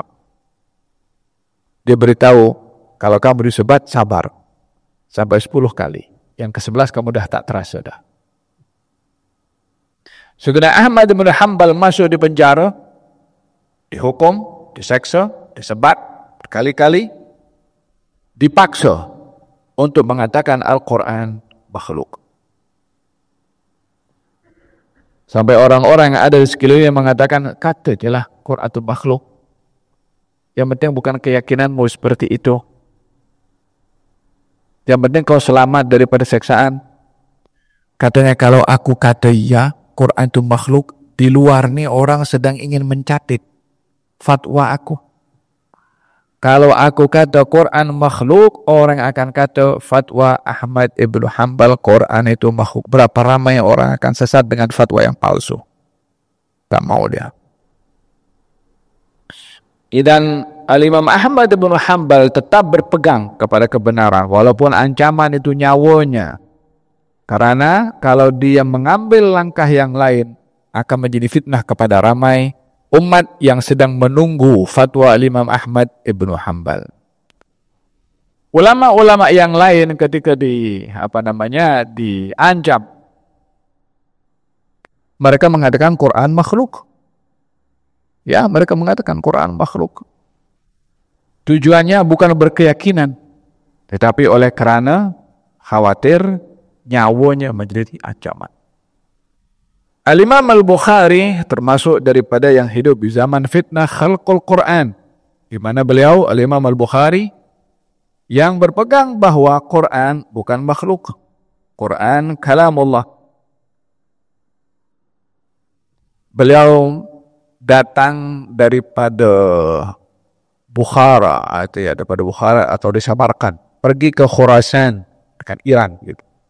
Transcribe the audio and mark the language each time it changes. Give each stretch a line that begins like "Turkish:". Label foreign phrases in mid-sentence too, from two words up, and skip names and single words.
Malay: Dia beritahu, kalau kamu disebat, sabar. Sampai 10 kali. Yang ke-11 kamu dah tak terasa dah. Saudara Ahmad bin Hanbal masuk di penjara, dihukum, diseksa, disebat berkali-kali, dipaksa untuk mengatakan Al-Quran makhluk. Sampai orang-orang yang ada di sekelilingnya mengatakan, kata je lah Quran itu makhluk. Yang penting bukan keyakinanmu seperti itu. Yang penting kau selamat daripada seksaan. Katanya kalau aku kata ya, Quran itu makhluk, di luar ni orang sedang ingin mencatat fatwa aku. Kalau aku kata Quran makhluk, orang akan kata fatwa Ahmad Ibn Hanbal Quran itu makhluk. Berapa ramai orang akan sesat dengan fatwa yang palsu. Tak mau dia. Dan Al-Imam Ahmad Ibn Hanbal tetap berpegang kepada kebenaran walaupun ancaman itu nyawanya. Karena kalau dia mengambil langkah yang lain akan menjadi fitnah kepada ramai umat yang sedang menunggu fatwa Imam Ahmad Ibn Hanbal. Ulama-ulama yang lain ketika diancam, mereka mengatakan Quran makhluk. Ya, mereka mengatakan Quran makhluk. Tujuannya bukan berkeyakinan, tetapi oleh kerana khawatir nyawanya menjadi ancaman. Al-Imam Al-Bukhari termasuk daripada yang hidup di zaman fitnah
Arabic: خلق القرآن,
Malay: di mana beliau Al-Imam Al-Bukhari yang berpegang bahawa Quran bukan makhluk. Quran kalamullah. Beliau datang daripada Bukhara, daripada Bukhara atau di Samarkand, pergi ke Khurasan, dekat Iran gitu.